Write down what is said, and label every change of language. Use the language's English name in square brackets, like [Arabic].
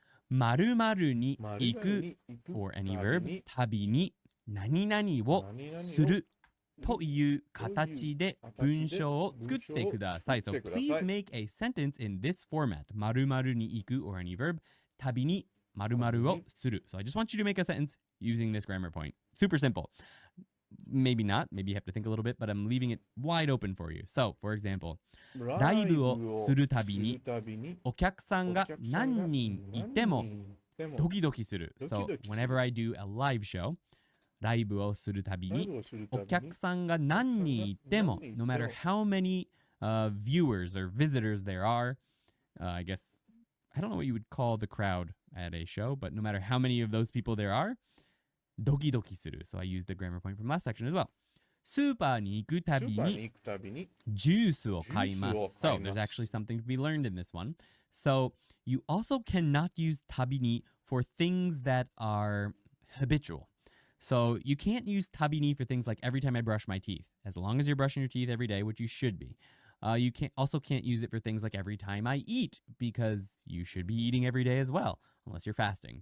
[Japanese] Maru maru ni iku, or any verb, tabi ni nani nani wo suru という形で文章を作ってください. [English] So please make a sentence in this format. [Japanese] 〇〇に行く [English] or any verb. [Japanese] 旅に〇〇をする. [English] So I just want you to make a sentence using this grammar point. Super simple. Maybe not. Maybe you have to think a little bit, but I'm leaving it wide open for you. So, for example, [Japanese] ライブをするたびにお客さんが何人いてもドキドキする. [English] So, whenever I do a live show, [Japanese] ライブをするたびにお客さんが何人いても [English] no matter how many viewers or visitors there are, I guess, I don't know what you would call the crowd at a show, but no matter how many of those people there are, [Japanese] ドキドキする. [English] So I used the grammar point from last section as well. [Japanese] スーパーに行くたびにジュースを買います. [English] So there's actually something to be learned in this one. So you also cannot use たびに for things that are habitual. So you can't use tabini for things like every time I brush my teeth, as long as you're brushing your teeth every day, which you should be. You can't use it for things like every time I eat, because you should be eating every day as well, unless you're fasting.